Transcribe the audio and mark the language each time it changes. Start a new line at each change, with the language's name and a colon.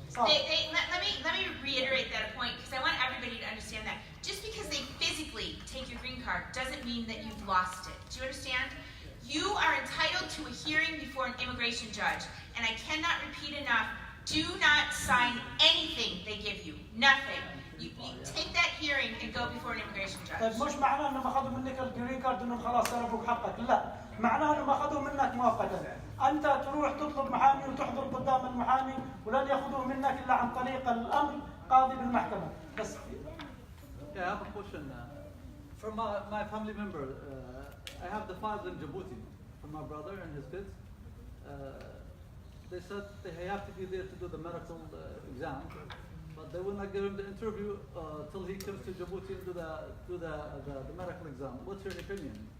English: Let me reiterate that point because I want everybody to understand that just because they physically take your green card doesn't mean that you've lost it. Do you understand? You are entitled to a hearing before an immigration judge, and I cannot repeat enough, do not sign anything they give you. Nothing. You take that hearing and go before an immigration judge.
Arabic: طيب مش معناه انه ما اخذوا منك الجرين كارد انهم خلاص سلبوك حقك، لا، معناه انه ما اخذوه منك مؤقتا. انت تروح تطلب محامي وتحضر قدام المحامي ولن ياخذوه منك الا عن طريق الامر قاضي بالمحكمه. بس
English: Yeah, I have a question. From my family member, I have the files in Djibouti from my brother and his kids. They said they have to be there to do the medical exam, but they will not give him the interview till he comes to Djibouti and do the medical exam. What's your opinion?